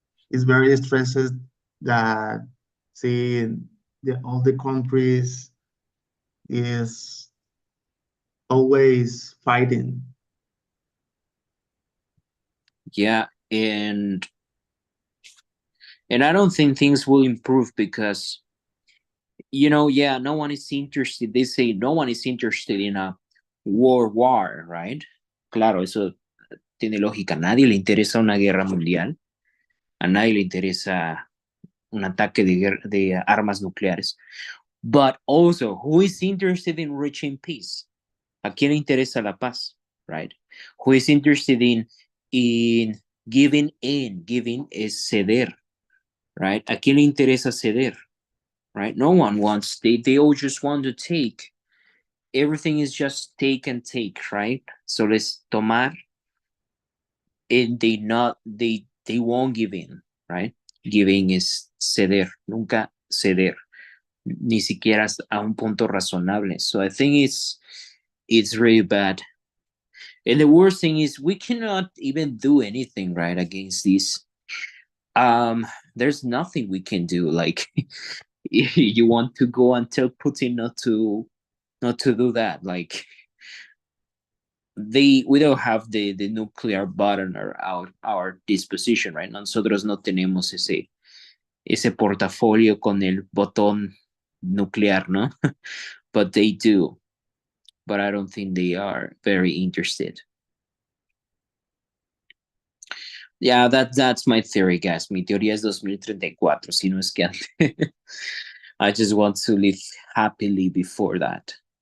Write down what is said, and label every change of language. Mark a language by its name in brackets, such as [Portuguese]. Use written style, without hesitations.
[English] It's very stressed that seeing all the countries is always fighting. Yeah, and And I don't think things will improve because, yeah, no one is interested. They say no one is interested in a world war, right? [Spanish] Claro, eso tiene lógica. A nadie le interesa una guerra mundial. A nadie le interesa un ataque de armas nucleares. [English] But also, who is interested in reaching peace? [Spanish] ¿A quién le interesa la paz, [English] right? Who is interested in giving in? Giving is ceder, right? [Spanish] ¿A quién le interesa ceder, [English] right? No one wants, they all just want to take. Everything is just take and take, right? So let's tomar, and they won't give in, right? Giving is [Spanish] ceder, nunca ceder, ni siquiera a un punto razonable. [English] So I think it's really bad. And the worst thing is we cannot even do anything, right, against this. There's nothing we can do. Like, you want to go and tell Putin not to do that. Like, we don't have the nuclear button or our disposition, right? [Spanish] Nosotros no tenemos ese portafolio con el botón nuclear, ¿no? [English] But they do. But I don't think they are very interested. Yeah, that's my theory, guys. [Spanish] Mi teoría es 2034, si no es que antes. [English] I just want to live happily before that.